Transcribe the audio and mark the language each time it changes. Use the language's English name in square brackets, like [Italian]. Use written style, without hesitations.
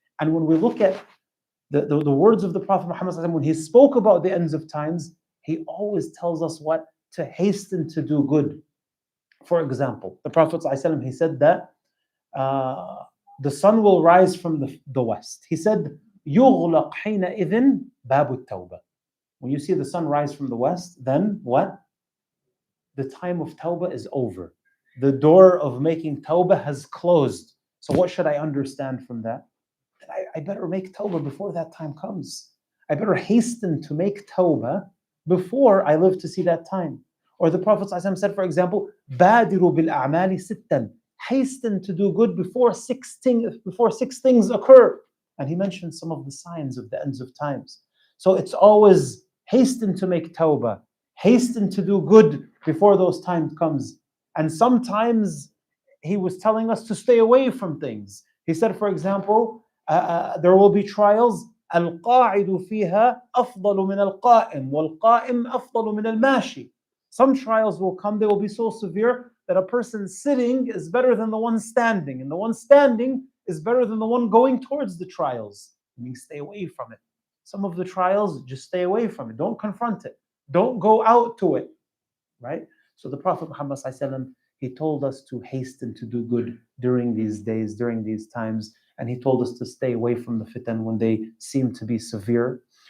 [English] And when we look at the words of the Prophet Muhammad ﷺ, when he spoke about the ends of times, he always tells us what? To hasten to do good. For example, the Prophet ﷺ, he said that the sun will rise from the west. He said, [Arabic] يُغْلَقْ حِينَئِذٍ بَابُ التَّوْبَةِ. [English] When you see the sun rise from the west, then what? The time of tawbah is over. The door of making tawbah has closed. So what should I understand from that? That I better make tawbah before that time comes. I better hasten to make tawbah before I live to see that time. Or the Prophet ﷺ said, for example, [Arabic] بَادِرُوا بِالْأَعْمَالِ سِتًّا. [English] Hasten to do good before six things occur. And he mentioned some of the signs of the ends of times. So it's always hasten to make tawbah, hasten to do good before those times comes. And sometimes he was telling us to stay away from things. He said, for example, there will be trials. [Arabic] القاعد فيها أفضل من القائم والقائم أفضل من الماشي. [English] Some trials will come, they will be so severe that a person sitting is better than the one standing, and the one standing is better than the one going towards the trials. I mean, stay away from it. Some of the trials, just stay away from it. Don't confront it. Don't go out to it, right? So the Prophet Muhammad ﷺ, he told us to hasten to do good during these days, during these times, and he told us to stay away from the fitan when they seem to be severe.